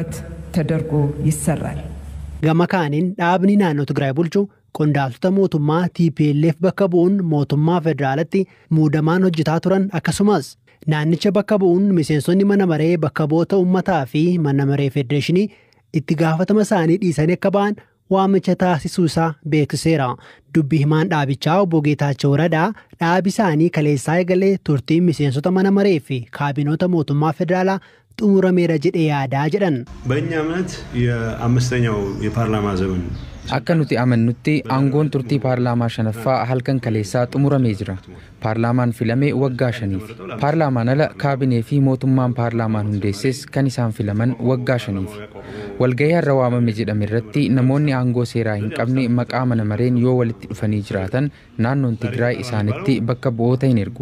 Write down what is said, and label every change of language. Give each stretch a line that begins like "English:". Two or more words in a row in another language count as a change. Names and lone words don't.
Oromo: Gama kaaniin dhaabni naannoo Tigraay bulchu qondaaltota mootummaa TPLF bakka bu'uun mootummaa federaalatti muudamaan hojjetaa turan akkasumas naannicha bakka bu'uun miseensonni mana maree bakka bu'oota uummataa fi mana maree federeeshinii itti gaafatama isaanii dhiisanii akka ba'an waamicha taasisuu isaa beeksiseera. Dubbii himaan dhaabichaa obbo Geetaachoo Radaa dhaabi isaanii kaleessaa eegalee turtiin miseensota mana maree fi kaabinoota mootummaa federaalaa xumurameera jedhee yaadaa jedhan.
Amharic: በእኛ እምነት የአምስተኛው የፓርላማ ዘመን
Oromo: akka nuti amannutti aangoon turtii paarlaamaa shanaffaa halkan kaleessaa xumuramee jira. Paarlaamaan filamee waggaa 5f. Paarlaamaan ala kaabinee fi mootummaan paarlaamaan hundeesses kan isaan filaman waggaa 5f. Walgahii har'a waamame jedhame irratti namoonni aangoo seeraa hin qabne maqaa mana mareen yoo walitti dhufanii jiraatan naannoon Tigraay isaanitti bakka bu'oota hin ergu.